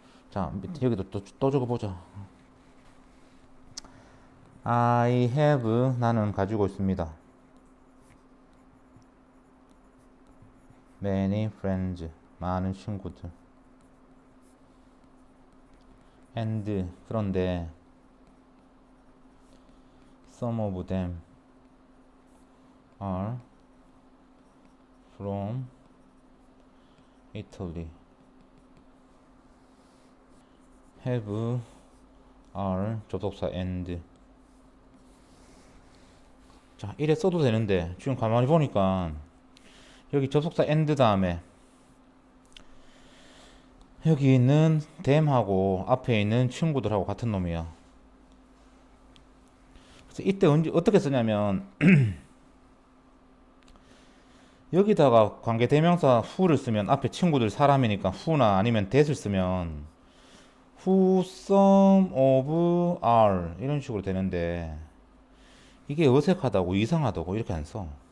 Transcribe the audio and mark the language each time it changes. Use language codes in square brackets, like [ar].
[ko] 자, 여기도 또 적어보자. [en] I have [ko] 나는 가지고 있습니다. [en] many friends [ko] 많은 친구들. [en] and [ko] 그런데 [en] some of them are from Italy. have are [ko] 접속사 [en] and. [ko] 자, 이래 써도 되는데 지금 가만히 보니까 여기 접속사 and 다음에 여기 있는 them하고 앞에 있는 친구들하고 같은 놈이야. 그래서 이때 어떻게 쓰냐면 여기다가 관계 대명사 who를 쓰면 앞에 친구들 사람이니까 who나 아니면 that을 쓰면 who, some of, are 이런 식으로 되는데 이게 어색하다고 이상하다고 이렇게 안 써.